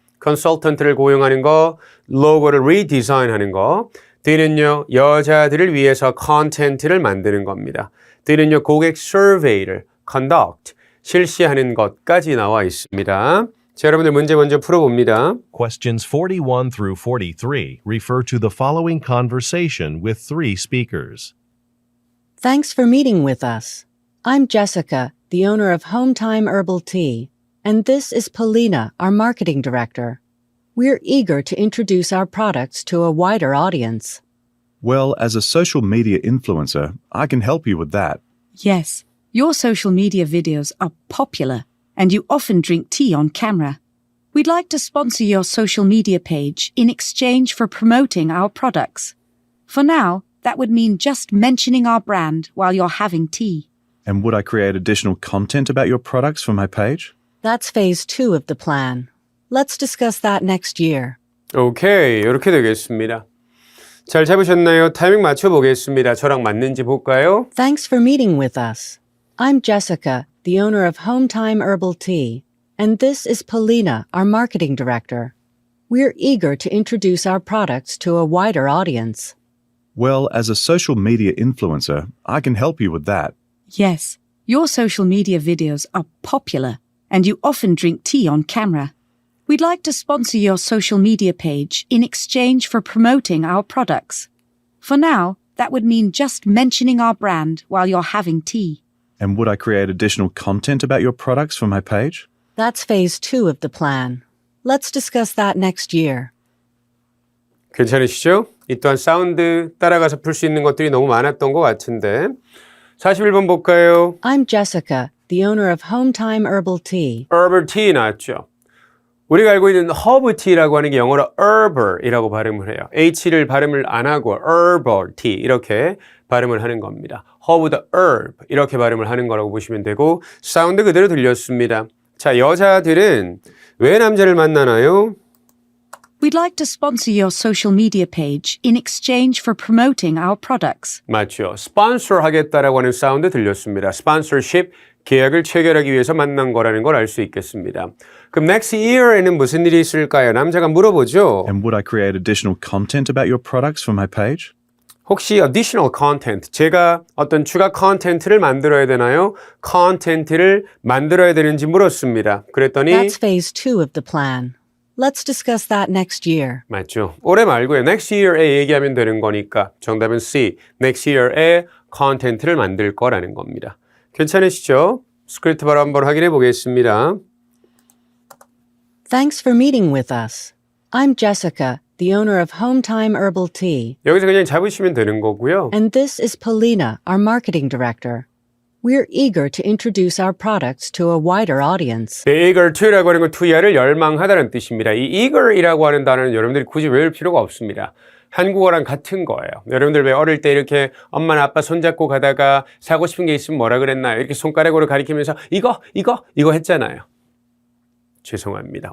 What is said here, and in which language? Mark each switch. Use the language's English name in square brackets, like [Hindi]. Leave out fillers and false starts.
[Korean] 컨설턴트를 고용하는 거, 로고를 리디자인하는 거. D는요 여자들을 위해서 컨텐츠를 만드는 겁니다. D는요 고객 survey를 conduct, 실시하는 것까지 나와 있습니다. 자, 여러분들 문제 먼저 풀어봅니다. [English] Questions 41 through 43 refer to the following conversation with three speakers. Thanks for meeting with us. I'm Jessica, the owner of Hometime Herbal Tea, and this is Polina, our marketing director. We're eager to introduce our products to a wider audience. Well, as a social media influencer, I can help you with that. Yes, your social media videos are popular, and you often drink tea on camera. We'd like to sponsor your social media page in exchange for promoting our products. For now, that would mean just mentioning our brand while you're having tea. And would I create additional content about your products for my page? That's phase 2 of the plan. Let's discuss that next year. [Korean] 오케이, 이렇게 되겠습니다. 잘 잡으셨나요? 타이밍 맞춰보겠습니다. 저랑 맞는지 볼까요? [English] Thanks for meeting with us. I'm Jessica, the owner of Hometime Herbal Tea, and this is Polina, our marketing director. We're eager to introduce our products to a wider audience. Well, as a social media influencer, I can help you with that. Yes, your social media videos are popular, and you often drink tea on camera. We'd like to sponsor your social media page in exchange for promoting our products. For now, that would mean just mentioning our brand while you're having tea. And would I create additional content about your products for my page? That's phase 2 of the plan. Let's discuss that next year. [Korean] 괜찮으시죠? 이 또한 사운드 따라가서 풀 수 있는 것들이 너무 많았던 것 같은데 41번 볼까요? [English] I'm Jessica, the owner of Hometime Herbal Tea. [Korean] Herbal tea 나왔죠. 우리가 알고 있는 허브 티라고 하는 게 영어로 herbal이라고 발음을 해요. H를 발음을 안 하고 herbal tea 이렇게 발음을 하는 겁니다. 허브 the herb 이렇게 발음을 하는 거라고 보시면 되고 사운드 그대로 들렸습니다. 자, 여자들은 왜 남자를 만나나요? [English] We'd like to sponsor your social media page in exchange for promoting our products. [Korean] 맞죠. 스폰서 하겠다라고 하는 사운드 들렸습니다. 스폰서십 계약을 체결하기 위해서 만난 거라는 걸 알 수 있겠습니다. 그럼 next year에는 무슨 일이 있을까요? 남자가 물어보죠. [English] And would I create additional content about your products for my page? [Korean] 혹시 additional content, 제가 어떤 추가 컨텐츠를 만들어야 되나요? 컨텐츠를 만들어야 되는지 물었습니다. 그랬더니 [English] That's phase 2 of the plan. Let's discuss that next year. [Korean] 맞죠. 올해 말고요. next year에 얘기하면 되는 거니까 정답은 C. next year에 컨텐츠를 만들 거라는 겁니다. 괜찮으시죠? 스크립트 바로 한번 확인해 보겠습니다. [English] Thanks for meeting with us. I'm Jessica, the owner of Hometime Herbal Tea, [Korean] 여기서 그냥 잡으시면 되는 거고요. [English] and this is Polina, our marketing director. We're eager to introduce our products to a wider audience. [Korean] 네, eager to라고 하는 건 to야를 열망하다는 뜻입니다. 이 eager이라고 하는 단어는 여러분들이 굳이 외울 필요가 없습니다. 한국어랑 같은 거예요. 여러분들 왜 어릴 때 이렇게 엄마나 아빠 손잡고 가다가 사고 싶은 게 있으면 뭐라 그랬나요? 이렇게 손가락으로 가리키면서 이거 했잖아요. 죄송합니다.